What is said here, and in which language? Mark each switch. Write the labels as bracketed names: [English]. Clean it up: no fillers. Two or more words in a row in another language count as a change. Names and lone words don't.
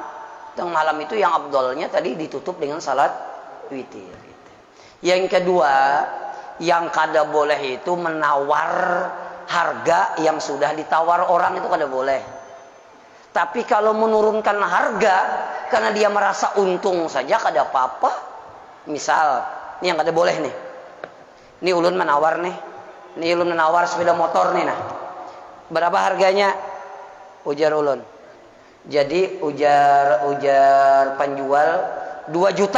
[Indonesian] Tengah malam itu yang afdolnya tadi ditutup dengan salat witir. Yang kedua, yang kada boleh itu menawar harga yang sudah ditawar orang, itu kada boleh. Tapi kalau menurunkan harga karena dia merasa untung saja kada apa-apa. Misal, ini yang kada boleh nih. Ini ulun menawar nih. Ini ulun menawar sepeda motor nih nah. Berapa harganya? Ujar ulun. Jadi ujar penjual 2 juta.